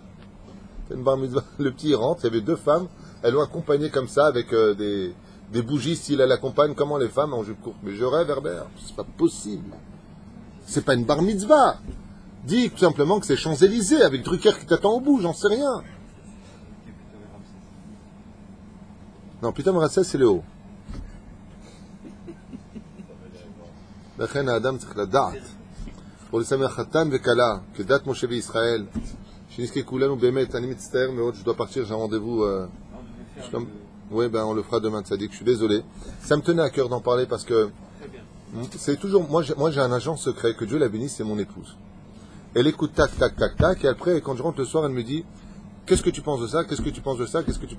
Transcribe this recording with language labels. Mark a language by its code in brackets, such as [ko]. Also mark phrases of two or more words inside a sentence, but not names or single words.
[fr] Une bar mitzvah, le petit rentre, il y avait 2 femmes, elles l'ont accompagné comme ça avec des bougies, s'il elle accompagne, comment les femmes en jupe courte. Mais je rêve, Herbert, c'est pas possible. C'est pas une bar mitzvah. Dis tout simplement que c'est Champs-Élysées avec Drucker qui t'attend au bout, j'en sais rien. Non, Pitom Ramsès, c'est le haut. [he] לכן האדם צריך לדעת, ולשמח חתן וכלה, כדת משה וישראל, שנזכה כולנו באמת, אני מצטער מאוד, [fr] je dois partir, j'ai un rendez-vous, oui, ben on le fera demain, Tzadik, je suis désolé. Ça me tenait à cœur d'en parler parce que c'est toujours, moi j'ai un agent secret, que Dieu la bénisse, c'est mon épouse. Elle écoute tac, tac, tac, tac, et après, quand je rentre le soir, elle me dit, qu'est-ce que tu penses de ça, qu'est-ce que tu penses de ça, qu'est-ce que tu...